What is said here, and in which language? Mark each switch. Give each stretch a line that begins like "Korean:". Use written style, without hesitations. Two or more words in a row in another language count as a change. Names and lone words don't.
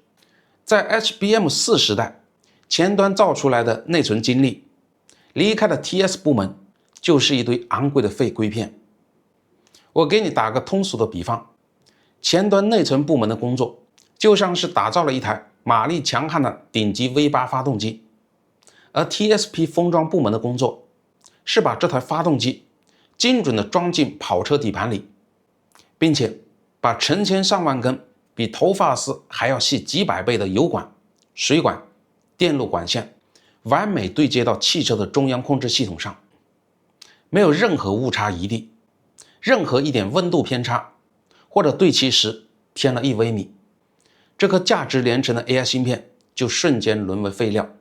Chinese: 在 HBM4 时代，前端造出来的內存晶粒離開了 TS 部門，就是一堆昂貴的廢硅片。我給你打個通俗的比方，前端內存部門的工作就像是打造了一台馬力強悍的頂級 V8 發動機，而 TSP 封裝部門的工作是把這台發動機精準地裝進跑車底盤裡，並且把成千上萬根比頭髮絲還要細幾百倍的油管、水管、電路管線完美對接到汽車的中央控制系統上，沒有任何誤差余地，任何一點溫度偏差或者對齊時偏了1微米，這顆價值連城的 AI 芯片就瞬間淪為廢料。